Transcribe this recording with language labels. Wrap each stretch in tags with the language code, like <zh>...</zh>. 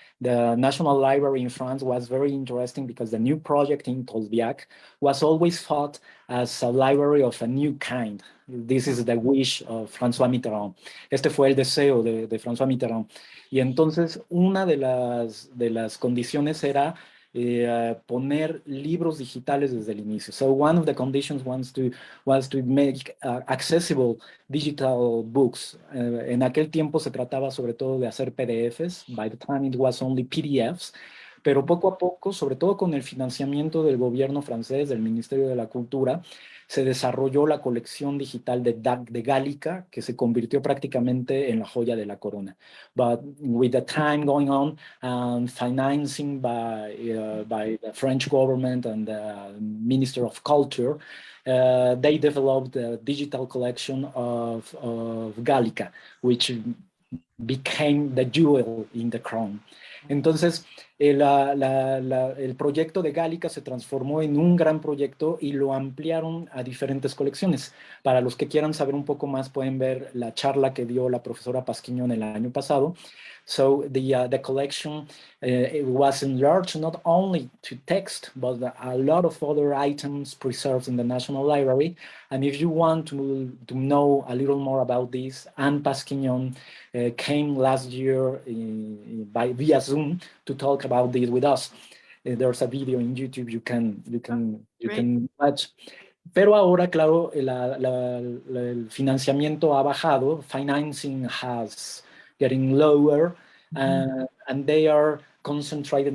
<en>The National Library in France was very interesting because the new project in Tolbiac was always thought as a library of a new kind. This is the wish of François Mitterrand.</en> <es>Este fue el deseo de François Mitterrand. Y entonces una de las condiciones era poner libros digitales desde el inicio.</es> <en>So one of the conditions was to make accessible digital books.</en> <es>En aquel tiempo se trataba sobre todo de hacer PDFs.</es> <en>By the time it was only PDFs.</en> <es>Pero poco a poco, sobre todo con el financiamiento del gobierno francés, del Ministerio de la Cultura, se desarrolló la colección digital de Gálica, que se convirtió prácticamente en la joya de la corona.</es> <en>But with the time going on, financing by the French government and the Minister of Culture, they developed a digital collection of Gálica, which became the jewel in the crown.</en> <es>Entonces, el proyecto de Gálica se transformó en un gran proyecto y lo ampliaron a diferentes colecciones. Para los que quieran saber un poco más, pueden ver la charla que dio la profesora Pasquignon el año pasado.</es> <en>So the collection it was enlarged not only to text, but a lot of other items preserved in the National Library. And if you want to know a little more about this, Anne Pasquignon came last year via Zoom to talk about this with us. There's a video in YouTube you can watch.</en> <es>Pero ahora, claro, el financiamiento ha bajado.</es> <en>Financing has getting lower, and they are concentrated.</en>